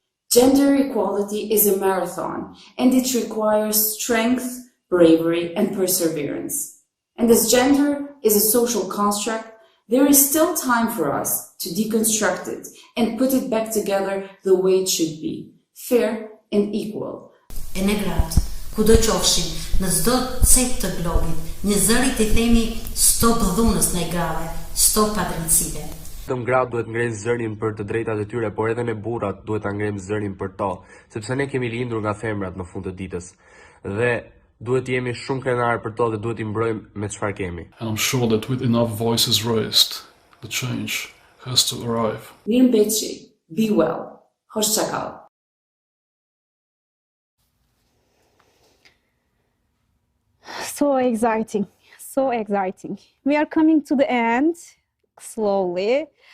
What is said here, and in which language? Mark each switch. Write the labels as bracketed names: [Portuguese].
[English] Gender equality is a marathon, and it requires strength, bravery, and perseverance. And as gender is a social construct, there is still time for us to deconstruct it and put it back together the way it should be, fair and equal. [Albanian] E ne gratë, kudo qofshin, në çdo cep të globit, një zëri t'i themi stop dhunës ndaj grave, stop padrejtësive. Vetëm gratë duhet ngrenë zërin për të drejtat e tyre, por edhe ne burrat duhet ta ngrejmë zërin për to, sepse ne kemi lindur nga femrat në fund të ditës. Dhe duhet jemi shumë krenar për to dhe duhet i mbrojmë me çfarë kemi. [English] And I'm sure that with enough voices raised, the change has to arrive. [Albanian] Mirëmbëjtje, [English] be well. [Turkish] Hoşça kal. [English] So exciting, so exciting. We are coming to the end slowly.